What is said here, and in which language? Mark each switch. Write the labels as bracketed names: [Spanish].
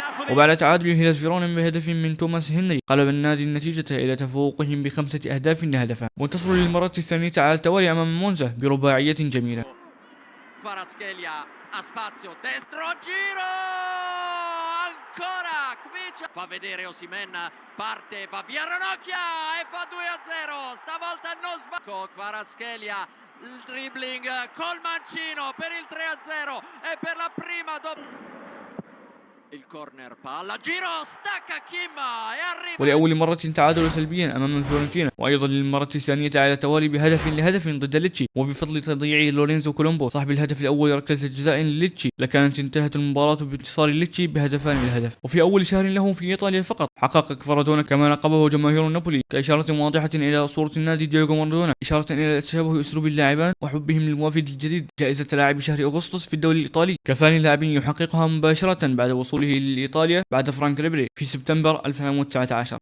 [Arabic] وبعد تعادل هيلاس فيرونا بهدف من توماس هنري قلب النادي النتيجة إلى تفوقهم ب5 أهداف لهدفان، وانتصروا للمرة الثانية على التوالي أمام مونزا برباعية جميلة. [Italian] Kvaratskhelia a spazio, destro, giro, ancora Kvicha, fa vedere Osimhen, parte, va via Ranocchia e fa 2-0, stavolta non sbaglia. Kvaratskhelia, il dribbling col mancino per il 3-0 e per la prima il corner, palla, giro, stacca Kim e arriva. [Arabic] ولأول مرة تعادلوا سلبيا أمام فيورنتينا، وأيضا للمرة الثانية على التوالي بهدف لهدف ضد ليتشي، وبفضل تضييع لورينزو كولومبو صاحب الهدف الأول ركلة الجزاء لليتشي، لكانت انتهت المباراة بانتصار ليتشي بهدفان للهدف. وفي أول شهر له في إيطاليا فقط حقق كفاراتونا كما لقبه جماهير نابولي كإشارة واضحة إلى صورة النادي دييغو مارادونا، إشارة إلى تشابه أسلوب اللاعبان وحبهم للوافد الجديد، جائزة لاعب شهر أغسطس في الدوري الإيطالي كثاني لاعب يحققها مباشرة بعد وصوله لإيطاليا بعد فرانك ريبري في سبتمبر 2019.